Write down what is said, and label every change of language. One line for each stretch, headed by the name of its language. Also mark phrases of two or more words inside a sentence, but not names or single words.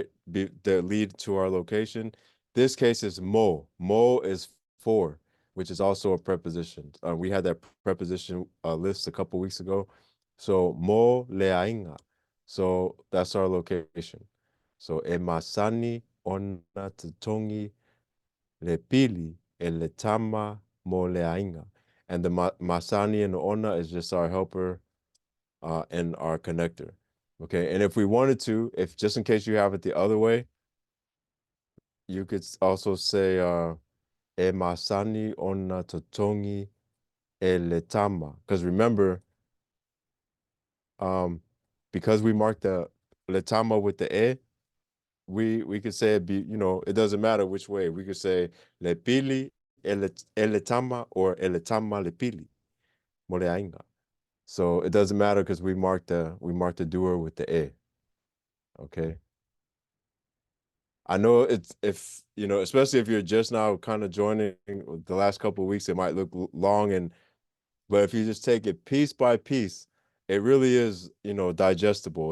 English: That lead to our location. This case is mo. Mo is for, which is also a preposition. We had that preposition list a couple weeks ago. So
Samoan: mo leainga.
English: So that's our location.
Samoan: So e masani ona tatongi le pili e le tama mo leainga.
English: And the masani and the ona is just our helper and our connector. Okay, and if we wanted to, if just in case you have it the other way, you could also say
Samoan: e masani ona totongi e letama.
English: Because remember, um, because we marked the letama with the e, we could say it be, it doesn't matter which way. We could say
Samoan: le pili e letama
English: or
Samoan: e letama le pili, moleainga.
English: So it doesn't matter because we marked the doer with the e. Okay. I know it's if especially if you're just now kind of joining the last couple of weeks, it might look long but if you just take it piece by piece, it really is, digestible.